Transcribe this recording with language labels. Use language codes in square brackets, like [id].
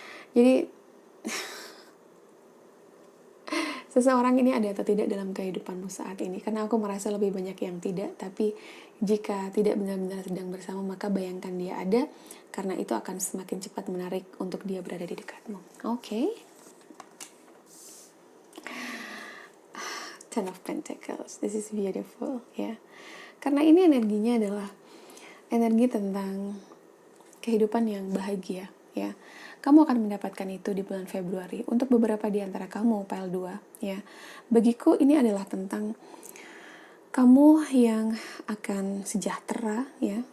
[id] Jadi seseorang ini ada atau tidak dalam kehidupanmu saat ini? Karena aku merasa lebih banyak yang tidak, tapi jika tidak benar-benar sedang bersama, maka bayangkan dia ada, karena itu akan semakin cepat menarik untuk dia berada di dekatmu. Oke. [en] Ten of Pentacles, this is beautiful, ya. [id] Karena ini energinya adalah energi tentang kehidupan yang bahagia, ya. Kamu akan mendapatkan itu di bulan Februari. Untuk beberapa di antara kamu, pile 2, ya. Bagiku ini adalah tentang kamu yang akan sejahtera, ya.